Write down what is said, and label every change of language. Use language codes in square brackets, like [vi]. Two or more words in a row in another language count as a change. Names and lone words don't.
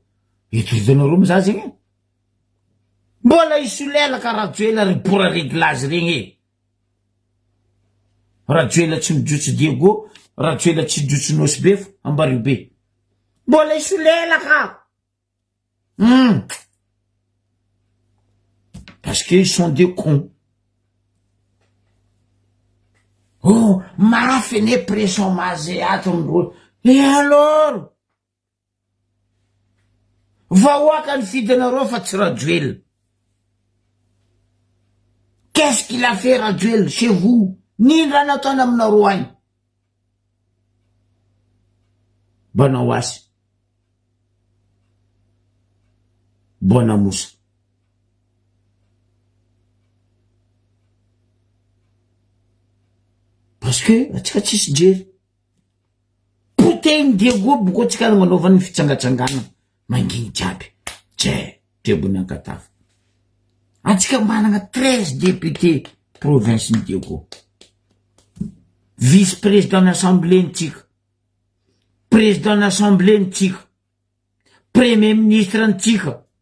[mg] Itoitanareo mizaha zegny. Mbola isolela ka Rajoelina ry pora réglazy regny. Rajoelina tsy mijotso Diego, Rajoelina tsy mijotso Nosbef, Ambaribe. Mbola isolela ka. [fr] Parce qu'ils sont des cons. [mg] Oh, mafy ne pression mazé ato amindreo. [fr] Et alors? [mg] Vahoaka ny fidinareo fa tsy Rajoelina. [fr] Qu'est-ce qu'il a fait Rajoelina chez vous? [mg] Nino raha nataony aminareo agny? Banao asy. Bona mosa. [fr] Parce que [mg] atsika tsisy jery. Poteny Diego boka atsika nanaovany fitsangatsangana manginy jiaby. Tse, trebony ankatafo. Atsika manana 13 députés province ny Diego. [fr] vice-président n'assemblée-ntsika, président n'assemblée-ntsika, premier ministre ntsika.